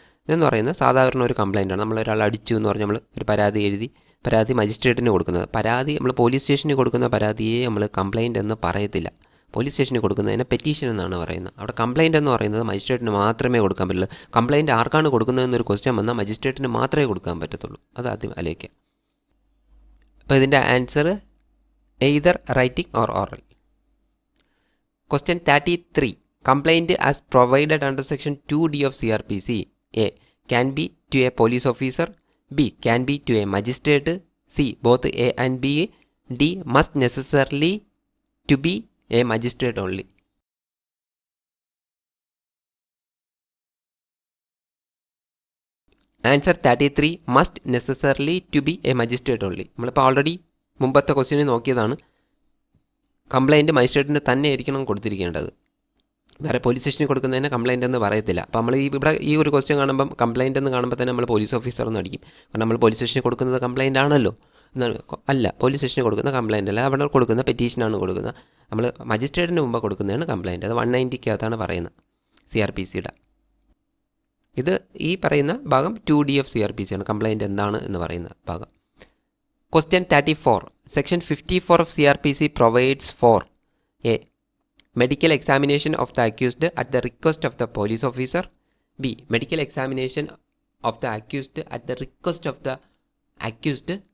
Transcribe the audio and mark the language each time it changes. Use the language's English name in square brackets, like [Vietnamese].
[Malayalam] ഇതെന്ന് പറയുന്നത് സാധാരണ ഒരു കംപ്ലയിൻ്റാണ്. നമ്മളൊരാൾ അടിച്ചു എന്ന് പറഞ്ഞാൽ നമ്മൾ ഒരു പരാതി എഴുതി പരാതി മജിസ്ട്രേറ്റിന് കൊടുക്കുന്നത്. പരാതി നമ്മൾ പോലീസ് സ്റ്റേഷനിൽ കൊടുക്കുന്ന പരാതിയെ നമ്മൾ കംപ്ലയിൻ്റ് എന്ന് പറയത്തില്ല. പോലീസ് സ്റ്റേഷനിൽ കൊടുക്കുന്നതിനെ പെറ്റീഷൻ എന്നാണ് പറയുന്നത്. അവിടെ കംപ്ലയിൻ്റ് എന്ന് പറയുന്നത് മജിസ്ട്രേറ്റിന് മാത്രമേ കൊടുക്കാൻ പറ്റുള്ളൂ. കംപ്ലയിൻ്റ് ആർക്കാണ് കൊടുക്കുന്നതെന്നൊരു ക്വസ്റ്റ്യൻ വന്നാൽ മജിസ്ട്രേറ്റിന് മാത്രമേ കൊടുക്കാൻ പറ്റത്തുള്ളൂ. അത് ആദ്യം ആലോചിക്കാം. അപ്പോൾ ഇതിൻ്റെ answer [English] either writing or oral. Question 33. Complaint as provided under section 2D of CRPC. A. Can be to a police officer. B. Can be to a magistrate. C. Both A and B. D. Must necessarily to be a magistrate only. Answer 33. Must necessarily to be a magistrate only. [Malayalam] നമ്മളിപ്പോൾ already മുമ്പത്തെ ക്വസ്റ്റ്യനിൽ നോക്കിയതാണ്. Complaint മജിസ്ട്രേറ്റിന് തന്നെ ആയിരിക്കണം കൊടുത്തിരിക്കേണ്ടത്. വേറെ police സ്റ്റേഷനിൽ കൊടുക്കുന്നതിന് complaint എന്ന് പറയത്തില്ല. അപ്പോൾ നമ്മൾ ഇവിടെ ഈ ഒരു ക്വസ്റ്റ്യൻ കാണുമ്പം കംപ്ലയിൻ്റ് എന്ന് കാണുമ്പോൾ തന്നെ നമ്മൾ പോലീസ് ഓഫീസർ എന്ന് അടിക്കും. കാരണം നമ്മൾ പോലീസ് സ്റ്റേഷനിൽ കൊടുക്കുന്നത് കംപ്ലയിൻ്റ് ആണല്ലോ എന്നാണ്. അല്ല, പോലീസ് സ്റ്റേഷനിൽ കൊടുക്കുന്ന കംപ്ലയിൻ്റ് അല്ല, അവിടെ കൊടുക്കുന്ന പെറ്റീഷനാണ് കൊടുക്കുന്നത്. നമ്മൾ മജിസ്ട്രേറ്റിന് മുമ്പ് കൊടുക്കുന്നതാണ് കംപ്ലയിൻ്റ്. അത് 190-ക്കകത്താണ് പറയുന്നത് CRPCയുടെ. ഇത് ഈ പറയുന്ന ഭാഗം 2D ഓഫ് CRPC ആണ്. കംപ്ലയിൻ്റ് എന്താണ് എന്ന് പറയുന്ന ഭാഗം. [English] Question 34. Section 54 of CRPC provides for A. Medical examination of the accused at the request of the police officer. B. Medical examination of the accused at the request of the accused.